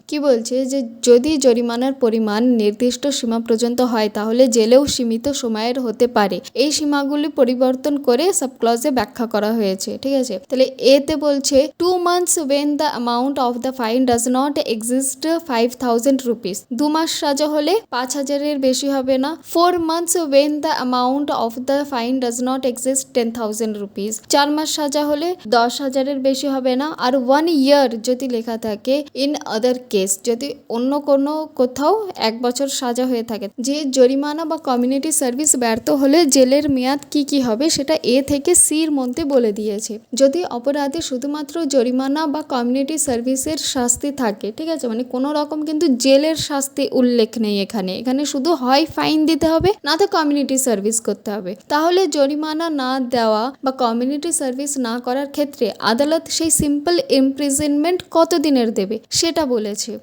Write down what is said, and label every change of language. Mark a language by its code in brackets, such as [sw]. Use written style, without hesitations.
[bn] কি বলছে যে যদি জরিমানার পরিমাণ নির্দিষ্ট সীমা পর্যন্ত হয়, তাহলে জেলেও সীমিত সময়ের হতে পারে। এই সীমাগুলি পরিবর্তন করে সাবক্লজে ব্যাখ্যা করা হয়েছে। ঠিক আছে, তাহলে এতে বলছে [en] 2 months when the amount of the fine does not exist 5,000 rupees, [bn] 2 মাস সাজা হলে 5,000-এর বেশি হবে না। [en] 4 months when the amount of the fine does not exist 10,000 rupees, [bn] 4 মাস সাজা হলে 10,000-এর বেশি হবে না। আর 1 year যদি লেখা থাকে [en] in other case, [bn] যদি অন্য কোনো কোথাও 1 বছর সাজা হয়ে থাকে। যে জরিমানা বা কমিউনিটি সার্ভিস ব্যর্থ হলে জেলের মেয়াদ কি হবে সেটা এ থেকে সির মধ্যে বলে দিয়েছে। যদি অপরাধে শুধুমাত্র জরিমানা বা কমিউনিটি সার্ভিসের শাস্তি থাকে, ঠিক আছে, মানে কোনো রকম কিন্তু জেলের শাস্তি উল্লেখ নেই এখানে, এখানে শুধু হয় ফাইন দিতে হবে না তো কমিউনিটি সার্ভিস করতে হবে, তাহলে জরিমানা না দেওয়া বা কমিউনিটি সার্ভিস না করার ক্ষেত্রে আদালত সেই সিম্পল ইমপ্রিজনমেন্ট কতদিনের দেবে সেটা বলেছে।